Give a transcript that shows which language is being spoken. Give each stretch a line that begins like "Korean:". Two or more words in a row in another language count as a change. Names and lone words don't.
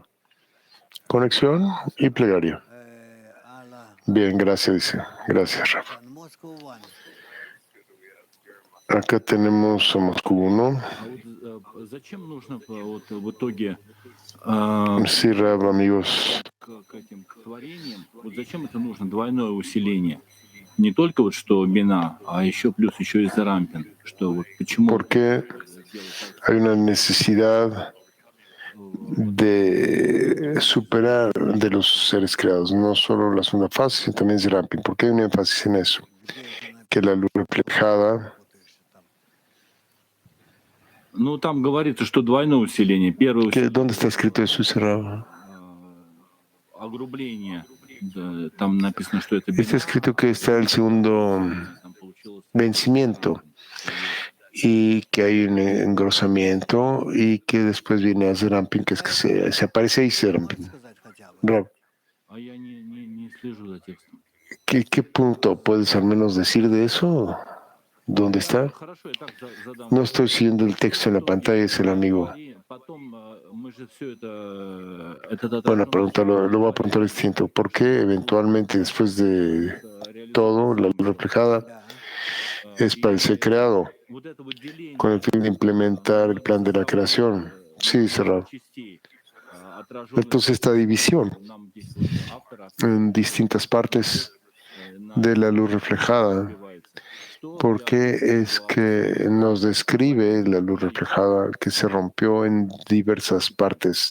Spanish: Conexión y plegaria. Bien, gracias, dice. Gracias, Rab. Acá tenemos a Moscú 1. Sí, Rab, amigos.
Russian: К этим к творениям, вот зачем это нужно двойное усиление? Не только вот что бина, а еще плюс еще и зарампин. Что вот почему
Spanish: Porque hay una necesidad de superar de los seres creados, no solo la segunda fase, sino también Zerampin. ¿Por qué hay un énfasis en eso? Que la luz reflejada,
Russian: ну там говорится, что двойное усиление. Первое
Spanish: ¿dónde está escrito eso, Cerrado?
Russian: огрубление. Да, там написано, что это
Spanish: Está escrito que está el segundo
Russian: там получилось
Spanish: vencimiento y que hay un engrosamiento y que después viene a Zerampin, que es que se aparece ahí Zerampin. Rab,
Russian: а я не слежу за текстом.
Spanish: ¿qué punto puedes al menos decir de eso? ¿Dónde está?
Russian: Хорошо, я так задам.
Spanish: No estoy siguiendo el texto en la pantalla, es el amigo.
Russian: Потом мы же все это
Spanish: Buena pregunta, lo voy a preguntar distinto. ¿Por qué eventualmente después de todo, la luz reflejada es para el ser creado, con el fin de implementar el plan de la creación? Sí, cerrado. Entonces esta división en distintas partes de la luz reflejada, ¿por qué es que nos describe la luz reflejada que se rompió en diversas partes?